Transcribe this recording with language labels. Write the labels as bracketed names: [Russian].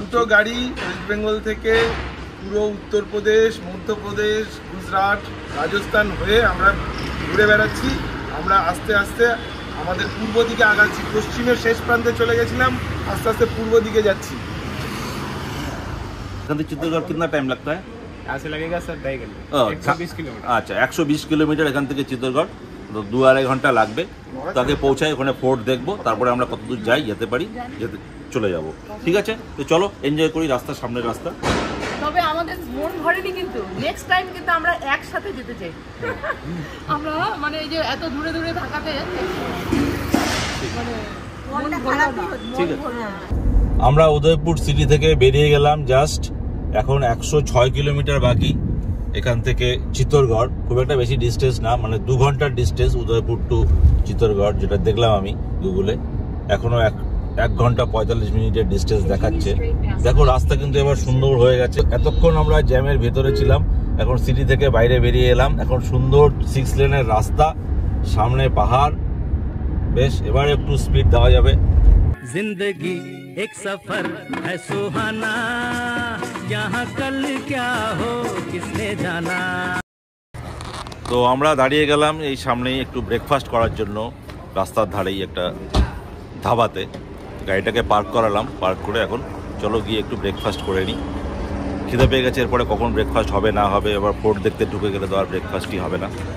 [Bangla] দুটো গাড়ি ওয়েস্ট বেঙ্গল থেকে পুরো উত্তরপ্রদেশ, মধ্যপ্রদেশ, গুজরাট, রাজস্থান হয়ে আমরা ঘুরে বেড়াচ্ছি। আমরা আস্তে আস্তে আমাদের পূর্ব দিকে আগাচ্ছি। পশ্চিমের শেষ প্রান্তে চলে গেছিলাম, আস্তে আস্তে পূর্ব দিকে যাচ্ছি। এখান থেকে চিত্তরগড় [Hindi] কিतना টাইম लगता है? यहाँ से लगेगा सर 2.5 घंटे, 120 किलोमीटर। [Bangla] আচ্ছা, 120 কিলোমিটার এখান থেকে চিত্তরগড়। তো 2-2.5 ঘন্টা লাগবে। তাকে পৌঁছায় ওখানে ফোর্ট দেখবো, তারপরে আমরা কতদূর যাই, যেতে পারি, চলে যাব। ঠিক আছে, তো চলো এনজয় করি রাস্তা, সামনের রাস্তা। তবে আমাদের মন ভরেনি, কিন্তু নেক্সট টাইম কিন্তু আমরা একসাথে যেতে চাই। আমরা মানে এই যে এত দূরে দূরে থাকাতে মানে ঠিক আছে, আমরা উদয়পুর সিটি থেকে বেরিয়ে গেলাম জাস্ট। এখন 106 কিলোমিটার বাকি এখান থেকে চিত্তরগড়। খুব একটা বেশি ডিস্টেন্স না, মানে 2 ঘন্টার ডিস্টেন্স উদয়পুর টু চিত্তরগড়, যেটা দেখলাম আমি গুগলে। এখনো 1 ঘন্টা 45 মিনিটের ডিস্টেন্স দেখাচ্ছে। দেখো রাস্তা কিন্তু এবার সুন্দর হয়ে গেছে। এতক্ষণ আমরা জ্যামের ভেতরে ছিলাম, এখন সিটি থেকে বাইরে বেরিয়ে এলাম। এখন সুন্দর 6 লেনের রাস্তা, সামনে পাহাড়, বেশ এবার একটু স্পিড দেওয়া যাবে। [Hindi] जिंदगी एक सफर है सुहाना, यहाँ कल क्या हो किसने जाना। [Bangla] তো আমরা দাঁড়িয়ে গেলাম এই সামনেই একটু ব্রেকফাস্ট করার জন্য, রাস্তার ধারেই একটা ধাবাতে। গাড়িটাকে পার্ক করালাম, পার্ক করে এখন চলো গিয়ে একটু ব্রেকফাস্ট করে নিই। খিদে পেয়ে গেছে, এরপরে কখন ব্রেকফাস্ট হবে না হবে, এবার ফোর্ট দেখতে ঢুকে গেলে তো আর ব্রেকফাস্টই হবে না।